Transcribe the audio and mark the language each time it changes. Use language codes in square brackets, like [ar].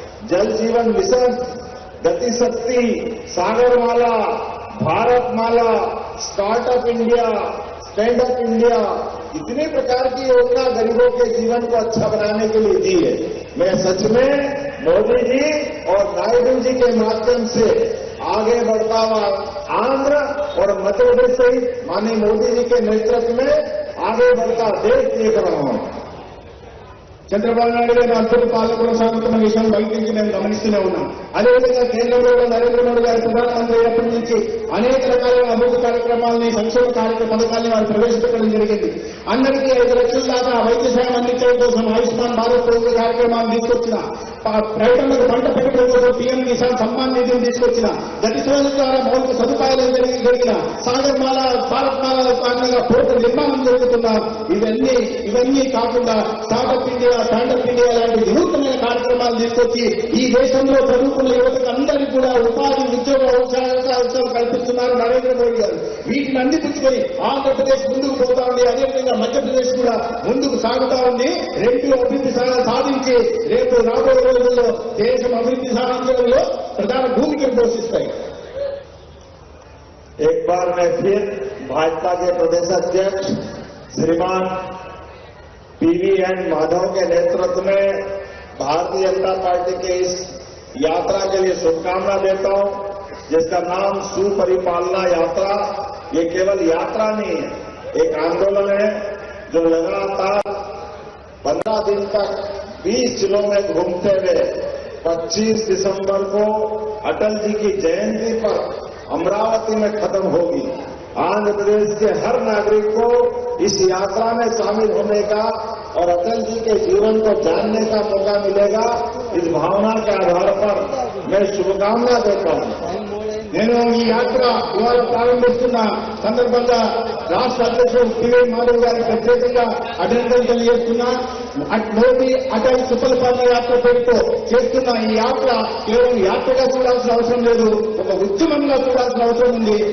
[hi] जल जीवन मिशन, गति शक्ति, Sagarmala, Bharatmala, startup India, stand up India, इतनी प्रकार की योजना गरीबों के जीवन को अच्छा बनाने के लिए दी है। मैं सच में मोदी जी और नायडू जी के माध्यम से आगे बढ़ता हुआ आंध्र और मध्य प्रदेश सहित माननीय मोदी जी के नेतृत्व में आगे बढ़ता देश देख रहा हूं. [te] చంద్రబాబు నాయుడు గారి అద్భుత పాలన కొనసాగుతున్న విషయం బయట నుంచి మేము గమనిస్తూనే ఉన్నాం. అదేవిధంగా కేంద్రంలో నరేంద్ర మోడీ గారు ప్రధానమంత్రి అయినప్పటి నుంచి అనేక రకాలైన అభివృద్ధి కార్యక్రమాలని, సంక్షేమ పథకాలని వారు ప్రవేశపెట్టడం జరిగింది. అందరికీ 5 లక్షల దాకా వైద్య సాయం అందించడం కోసం ఆయుష్మాన్ భారత్ కార్యక్రమాన్ని తీసుకొచ్చిన, రైతులకు పంట పెట్టుబడి కోసం పీఎం కిసాన్ సమ్మాన్ నిధిని తీసుకొచ్చిన, గతి శోధన ద్వారా మౌలిక సదుపాయాలు జరిగిన, సాగర్మాల, భారత్మాల కారణంగా పోర్టు నిర్మాణం జరుగుతున్న, ఇవన్నీ కాకుండా స్టార్టప్ ఇండియా, స్టాండప్ ఇండియా లాంటి వినూత్నమైన కార్యక్రమాలు తీసుకొచ్చి ఈ దేశంలో చదువుకున్న యువతకు అందరికీ కూడా ఉపాధి, ఉద్యోగ అవకాశాలు కల్పిస్తున్నారు నరేంద్ర మోడీ గారు. వీటిని అందిపుచ్చుకొని ఆంధ్రప్రదేశ్ ముందుకు పోతా ఉంది, అదేవిధంగా మధ్యప్రదేశ్ కూడా ముందుకు సాగుతా ఉంది. రెండు అభివృద్ధి సాధించి రేపు రాబోయే రోజుల్లో దేశం అభివృద్ధి సాధించడంలో ప్రధాన భూమికను పోషిస్తాయి. [hi] एक बार मैं फिर भाजपा के प्रदेश अध्यक्ष श्रीमान पीवीएन माधव के नेतृत्व में भारतीय जनता पार्टी के इस यात्रा के लिए शुभकामना देता हूं, जिसका नाम सुपरिपालना यात्रा। ये केवल यात्रा नहीं है, एक आंदोलन है जो लगातार 15 दिन तक 20 जिलों में घूमते हुए 25 दिसंबर को अटल जी की जयंती पर अमरावती में खत्म होगी। आंध्र प्रदेश के हर नागरिक को इस यात्रा में शामिल होने का और अटल जी के जीवन को जानने का मौका मिलेगा। इस भावना के आधार पर मैं शुभकामना देता हूं. [te] నేను ఈ యాత్ర ఇవాళ ప్రారంభిస్తున్న సందర్భంగా రాష్ట్ర అధ్యక్షుడు పివి మాధవ్ గారికి ప్రత్యేకంగా అభినందనలు తెలియజేస్తున్నా. మోదీ అటల్ సుఫలపాలన యాత్ర పేరుతో చేస్తున్న ఈ యాత్ర కేవలం యాత్రగా చూడాల్సిన అవసరం లేదు, ఒక ఉద్యమంగా చూడాల్సిన అవసరం ఉంది.